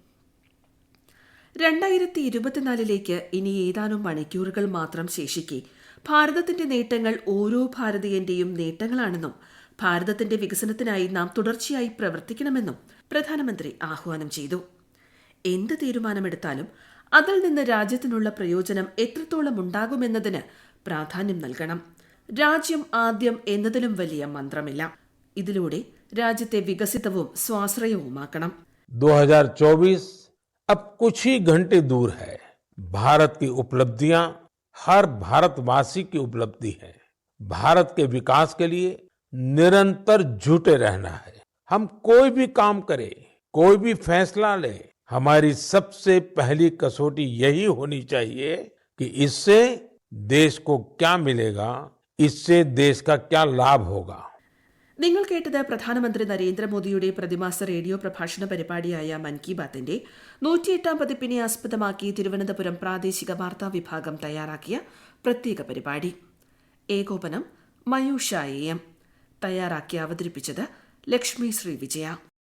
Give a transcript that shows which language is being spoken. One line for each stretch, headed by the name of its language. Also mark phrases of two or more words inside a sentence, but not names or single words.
Malayalam: 2024 ഇനി ഏതാനും മണിക്കൂറുകൾ മാത്രം ശേഷിക്കെ ഭാരതത്തിന്റെ നേട്ടങ്ങൾ ഓരോ ഭാരതീയന്റെയും നേട്ടങ്ങളാണെന്നും ഭാരതത്തിന്റെ വികസനത്തിനായി നാം തുടർച്ചയായി പ്രവർത്തിക്കണമെന്നും പ്രധാനമന്ത്രി ആഹ്വാനം ചെയ്തു. എന്ത് തീരുമാനമെടുത്താലും അതിൽ നിന്ന് രാജ്യത്തിനുള്ള പ്രയോജനം എത്രത്തോളം ഉണ്ടാകുമെന്നതിന് പ്രാധാന്യം നൽകണം. രാജ്യം ആദ്യം എന്നതിലും വലിയ മന്ത്രമില്ല. ഇതിലൂടെ രാജ്യത്തെ വികസിതവും സ്വാശ്രയവുമാക്കണം.
Hindi: 2024 अब कुछ ही घंटे दूर है. भारत की उपलब्धियां हर भारतवासी की उपलब्धि है. भारत के विकास के लिए निरंतर जुटे रहना है. हम कोई भी काम करें, कोई भी फैसला लें, हमारी सबसे पहली कसौटी यही होनी चाहिए कि इससे देश को क्या मिलेगा, इससे देश का क्या लाभ होगा.
Malayalam: നിങ്ങൾ കേട്ടത് പ്രധാനമന്ത്രി നരേന്ദ്രമോദിയുടെ പ്രതിമാസ റേഡിയോ പ്രഭാഷണ പരിപാടിയായ മൻ കി ബാത്തിന്റെ 108ാം പതിപ്പിനെ ആസ്പദമാക്കി തിരുവനന്തപുരം പ്രാദേശിക വാർത്താ വിഭാഗം തയ്യാറാക്കിയ പ്രത്യേക പരിപാടി. ഏകോപനം മയൂഷ AM. തയ്യാറാക്കി അവതരിപ്പിച്ചത് ലക്ഷ്മി ശ്രീ വിജയ.